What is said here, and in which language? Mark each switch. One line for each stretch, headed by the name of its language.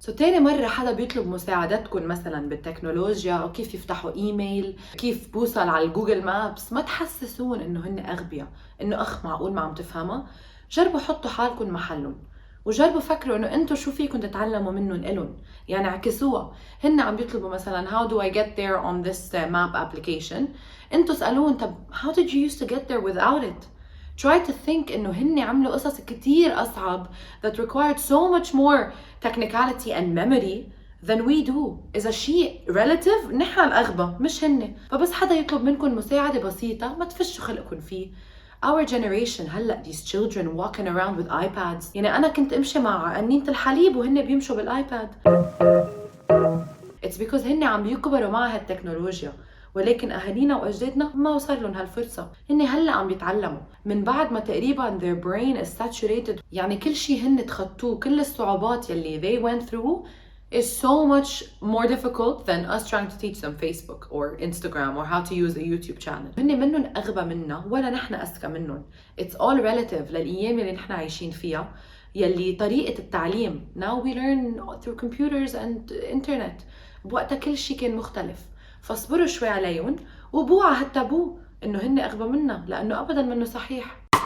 Arabic: تاني مرة حدا بيطلب مساعدتكم مثلا بالتكنولوجيا او كيف يفتحوا ايميل، كيف بوصل على الجوجل مابس، ما تحسسون انه هن اغبياء، انه اخ معقول ما عم تفهمها. جربوا حطوا حالكم محلهم وجربوا فكروا انه انتم شو فيكم تتعلموا منهم إلهم، يعني عكسوها. هن عم بيطلبوا مثلا
English: how do I get there on this map application،
Arabic: انتم اسألوهم طب
English: how did you used to get there without it. Try to think
Arabic: إنه هن عملوا قصص كتير أصعب
English: that required so much more technicality and memory than we do.
Arabic: إذا شيء relative نحن الأغبى مش هن. فبس حدا يطلب منكم مساعدة بسيطة ما تفشوا خلقكم فيه.
English: Our generation هلأ these children walking around with iPads.
Arabic: يعني أنا كنت أمشي مع قنينة الحليب وهن بيمشوا بالآيباد.
English: It's because
Arabic: هن عم بيكبروا مع هالتكنولوجيا، ولكن أهالينا وأجدادنا ما وصل لهم هالفرصة. هن هلأ عم بيتعلموا من بعد ما تقريبا
English: their brain is saturated.
Arabic: يعني كل شيء هن تخطوه، كل الصعوبات يلي
English: they went through is so much more difficult than us trying to teach them Facebook or Instagram or how to use a YouTube channel.
Arabic: هن منهم أغبى منا ولا نحن أذكى منهم.
English: It's all relative
Arabic: للأيام اللي نحن عايشين فيها يلي طريقة التعليم
English: now we learn through computers and internet.
Arabic: بوقتها كل شيء كان مختلف. فاصبروا شوي عليهم وبوعى هالتابو انه هن اغبى منا، لانه ابدا منه صحيح.